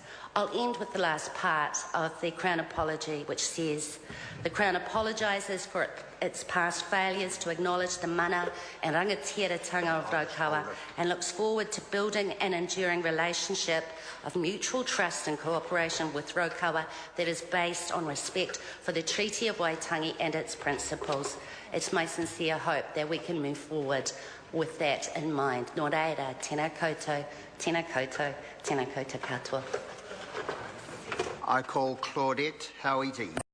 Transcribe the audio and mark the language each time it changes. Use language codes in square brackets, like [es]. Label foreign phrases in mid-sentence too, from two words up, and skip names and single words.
[en] I'll end with the last part of the Crown apology, which says, the Crown apologises for its past failures to acknowledge the mana and rangatiratanga of Raukawa and looks forward to building an enduring relationship of mutual trust and cooperation with Raukawa that is based on respect for the Treaty of Waitangi and its principles. It's my sincere hope that we can move forward with that in mind. [mi] Nō reira, tēnā koutou, tēnā koutou, tēnā koutou katoa. [en] I call Claudette Howitt.